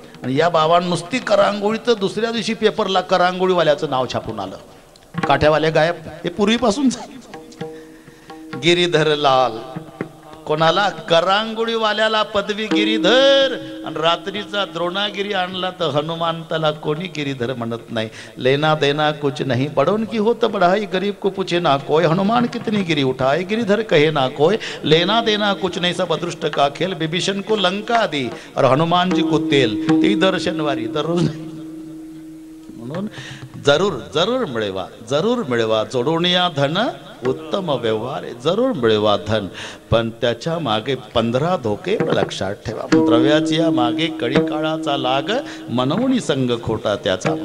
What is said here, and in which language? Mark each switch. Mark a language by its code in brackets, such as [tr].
[mr] आणि या बाबांनी नुसती करांगोळी, तर दुसऱ्या दिवशी पेपरला करांगोळीवाल्याचं नाव छापून आलं. काठ्यावाले गायब. हे पूर्वीपासून गिरीधर लाल. कोणाला? करांगोळीवाल्याला पदवी गिरीधर. आणि रात्रीचा द्रोणागिरी आणला तर हनुमंताला कोणी गिरीधर म्हणत नाही. [hi] लेना देना कुछ नहीं, बड़ोन की होत बढ़ाई. गरीब को पूछे ना कोई, हनुमान कितनी गिरी उठाए. गिरीधर कहे ना कोई, लेना देना कुछ नहीं, सब अदृष्ट का खेल. विभीषण को लंका दी और हनुमान जी को तेल. [mr] ती दर्शनवारी दररोज. म्हणून जरूर जरूर मिळवा, जरूर मिळवा. जोडोनिया धन उत्तम व्यवहार आहे. जरूर मिळवा धन, पण त्याच्या मागे 15 धोके लक्षात ठेवा. द्रव्याची या मागे कडी काळाचा लाग, मनवणी संग खोटा त्याचा.